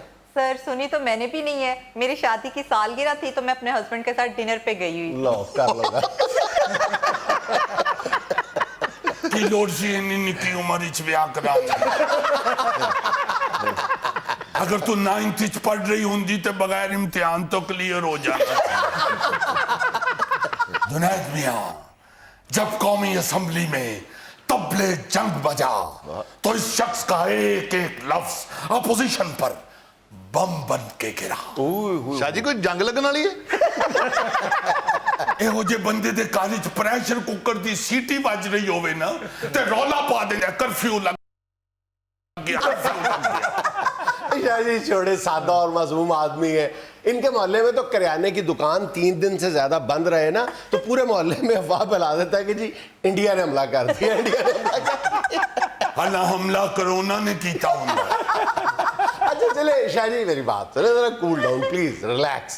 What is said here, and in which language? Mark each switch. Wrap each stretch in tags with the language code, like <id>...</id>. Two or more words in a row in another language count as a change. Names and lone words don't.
<ur>سر سنی تو میں نے بھی نہیں ہے، میری شادی کی سالگرہ تھی تو میں اپنے ہسبینڈ کے ساتھ ڈنر پہ گئی ہوئی۔</ur> <pa>لو کر لو گا۔ کی لوڑ سی انی نکی عمر اچ بیاہ کرانا۔ اگر تو 9th اچ پڑھ رہی ہوندی تے بغیر امتحان تو کلیئر ہو جانا۔</pa> <ur>جنید میاں، جب قومی اسمبلی میں طبل جنگ بجا تو اس شخص کا ایک ایک لفظ اپوزیشن پر بم بن کے گرا.</ur> <pa>شاہ جی کوئی جنگ لگن والی ہے? ਇਹੋ ਜਿਹੇ ਬੰਦੇ ਦੇ ਘਰ ਵਿੱਚ ਪ੍ਰੈਸ਼ਰ ਕੁੱਕਰ ਦੀ ਸੀਟੀ ਵੱਜ ਰਹੀ ਹੋਵੇ ਨਾ ਤੇ ਰੌਲਾ ਪਾ ਦੇਣਾ ਕਰਫਿਊ ਲੱਗ ਗਿਆ, ਕਰਫਿਊ ਲੱਗ ਗਿਆ।</pa> <ur>شاہ جی چھوڑے، سادہ اور معصوم آدمی ہے۔ ان کے محلے میں تو کریانے کی دکان 3 دن سے زیادہ بند رہے نا تو پورے محلے میں افواہ پھیلا دیتا ہے کہ جی انڈیا نے حملہ کر دیا، انڈیا نے حملہ کر دیا.</ur> <pa>حالاں حملہ کورونا نے کیتا ہندا.</pa> <ur>اچھا چلے شاہ جی، میری بات سنے ذرا,</ur> <en>cool down please, relax.</en>